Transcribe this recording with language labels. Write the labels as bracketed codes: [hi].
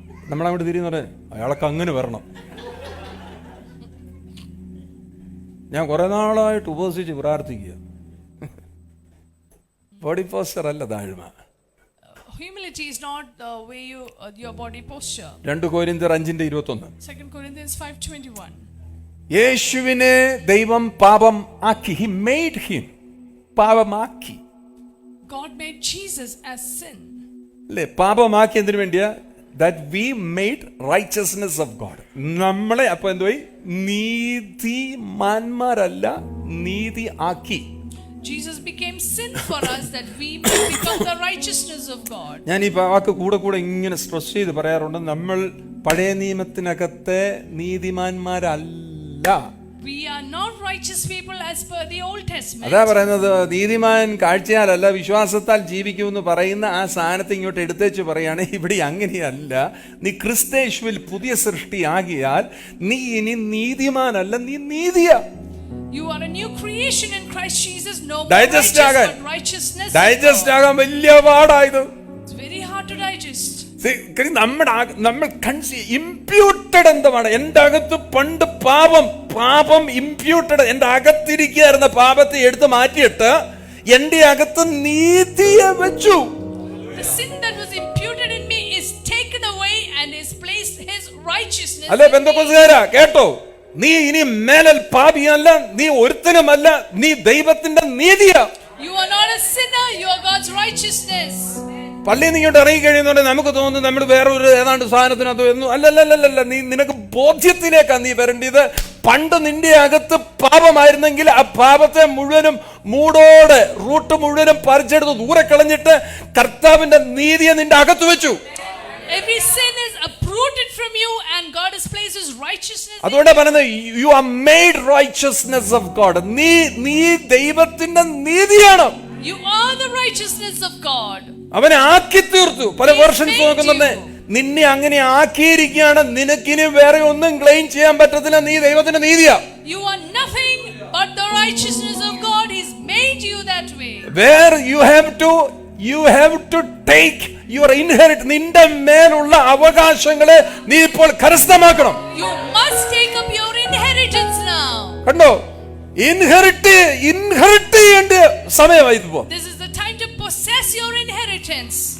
[ml] നമ്മളങ്ങോട്ട് തിരിയെന്ന് പറഞ്ഞാൽ അയാളൊക്കെ അങ്ങനെ വരണം. ഞാൻ കുറെ നാളായിട്ട് ഉപവസിച്ച് പ്രാർത്ഥിക്കുക. ബോഡി പോസ്ചർ അല്ല താഴ്മ. [en] Humility is not the way your body posture. [ml] 2 കൊരിന്ത്യർ 5:21. [en] 2 Corinthians 5:21. [ml] യേശുവിനെ ദൈവം പാപം ആക്കി. [en] He made him. [ml] പാപമാക്കി. [en] God made Jesus as sin. [ml] അല്ലേ? പാപമാക്കി എന്തിനു വേണ്ടിയാ? [en] That we made righteousness of God. [ml] നമ്മളെ അപ്പൊ എന്തുവായി? നീതിമാന്മാരല്ല, നീതി ആക്കി. [en] Jesus became sin for us that we may become the righteousness of God. [ml] ഞാൻ ഈ വാക്ക് കൂടെ ഇങ്ങനെ സ്ട്രെസ് ചെയ്ത് പറയാറുണ്ട്. നമ്മൾ പഴയ നിയമത്തിനകത്തെ നീതിമാന്മാരല്ല. [en] We are not righteous people as per the Old Testament. [ml] അതാ പറയുന്നത്, നീതിമാൻ കാഴ്ചയാലല്ല വിശ്വാസത്താൽ ജീവിക്കുമെന്ന് പറയുന്ന ആ സ്ഥാനത്ത് ഇങ്ങോട്ട് എടുത്തേച്ച് പറയാണ്, ഇവിടെ അങ്ങനെയല്ല. നീ ക്രിസ്തയേശുവിൽ പുതിയ സൃഷ്ടിയാകിയാൽ നീ ഇനി നീതിമാനല്ല, നീ നീതിയാ. [en] You are a new creation in Christ Jesus. No more righteousness. [ml] Digest ആകാൻ വലിയ പാടായത്. [en] It's very hard to digest. [ml] നമ്മൾ ഇംപ്യൂട്ടഡ് എന്താണ്? എൻ്റെ അകത്ത് പണ്ട് പാപം ഇംപ്യൂട്ടഡ്, എൻ്റെ അകത്തിരിക്കുന്ന പാപത്തെ എടുത്ത് മാറ്റിയിട്ട് എൻ്റെ അകത്ത് നീതിയെ വെച്ചു. [en] The sin that was imputed in me is taken and has placed his righteousness [ml] അല്ലേ [en] in me. [ml] പെന്തക്കോസ്തുകാരാ കേട്ടോ, നീ ഇനി മേലൽ പാപിയല്ല, നീ ഒരുത്തനുമല്ല, നീ ദൈവത്തിന്റെ നീതിയാ. [en] You are not a sinner, you are God's righteousness. [ml] പള്ളിയിൽ നിന്ന് ഇങ്ങോട്ട് ഇറങ്ങി കഴിയുന്നുണ്ടെങ്കിൽ നമുക്ക് തോന്നുന്നു നമ്മൾ വേറെ ഒരു ഏതാണ്ട് സാധനത്തിനകത്ത് വരുന്നു. അല്ലല്ലല്ല, നീ നിനക്ക് ബോധ്യത്തിലേക്കാ നീ വരേണ്ടത്. പണ്ട് നിന്റെ അകത്ത് പാപമായിരുന്നെങ്കിൽ ആ പാപത്തെ മുഴുവനും മൂടോടെ റൂട്ട് മുഴുവനും പറിച്ചെടുത്ത് ദൂരെ കളഞ്ഞിട്ട് കർത്താവിന്റെ നീതിയെ നിന്റെ അകത്ത് വെച്ചു. [en] Every sin is uprooted from you and God has placed his righteousness. [ml] അതുകൊണ്ടാണ് പറയുന്നത് [en] You are made righteousness of God. [ml] നീ ദൈവത്തിന്റെ നീതിയാണ്. [en] You are the righteousness of God. [ml] അവനെ ആക്കി തീർത്തു. പല വേർഷൻസ് നോക്കുന്നുണ്ട്, നിന്നെ അങ്ങനെ ആക്കിയിരിക്കുകയാണ്. നിനക്കിനി വേറെ ഒന്നും ക്ലെയിം ചെയ്യാൻ പറ്റത്തില്ല, നീ ദൈവത്തിന്റെ നീതിയാ. [en] You are nothing but the righteousness of God. He's made you that way. Where you have to take your inherit. [ml] നിന്റെ മേലുള്ള അവകാശങ്ങളെ നീ ഇപ്പോൾ കരസ്ഥമാക്കണം. [en] You must take up your inheritance now. [ml] കണ്ടോ, ഇൻഹെറിറ്റ് ചെയ്യേണ്ട സമയമായി ഇപ്പോ. [en] This is the time to possess your inheritance.